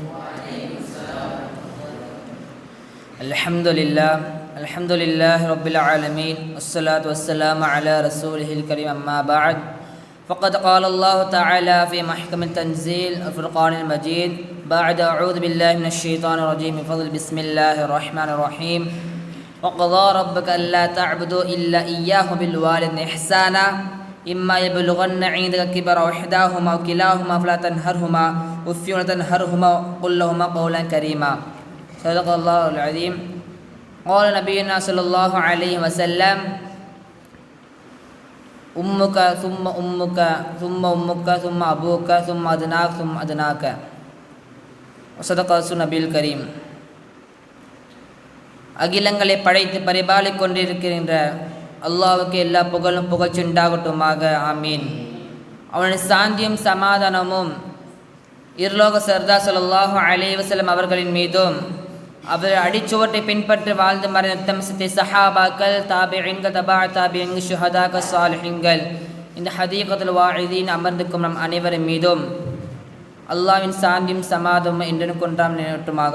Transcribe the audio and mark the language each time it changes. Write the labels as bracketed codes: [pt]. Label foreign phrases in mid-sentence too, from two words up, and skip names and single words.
[ar] الحمد لله رب العالمين. والصلاة والسلام على رسوله الكريم, أما بعد. فقد قال الله تعالى في محكم التنزيل الفرقان المجيد بعد أعوذ بالله من الشيطان الرجيم من فضل بسم الله الرحمن الرحيم. وقضى ربك ألا تعبدوا إلا إياه بالوالدين إحسانا إما يبلغن عندك كبر إحداهما أو كلاهما فلا تنهرهما وف ولا تنهرهما وقل لهما قولا كريما. صدق الله العظيم. قال نبينا صلى الله عليه وسلم أمك ثم أمك ثم أمك ثم أبوك ثم أدناك ثم أدناك. وصدق رسول النبي الكريم. [ta] அகிலங்களை படைத்து பரிபாலிக் கொண்டிருக்கின்ற அல்லாஹ்வுக்கு எல்லா புகழும் புகழ்ச்சியுண்டாகட்டுமாக. ஆமீன். அவனுடைய சாந்தியும் சமாதானமும் இருலோக சர்தார் [ar] صلى الله عليه وسلم [ta] அவர்களின் மீதும் அவர் அடிச்சுவட்டை பின்பற்றி வாழ்ந்து மறைந்த சித்தி சஹாபாக்கள், தாபிஈன்கள், தபா தாபிஈன்கள், ஷுஹதாக்கள், சாலிஹீன்கள், இந்த ஹதீகத்துல் வாஇதீன் அமர்ந்திருக்கும் நம் அனைவரின் மீதும் அல்லாஹ்வின் சாந்தியும் சமாதானமும் என்றென்றும் கொண்டாம் நினைவட்டுமாக.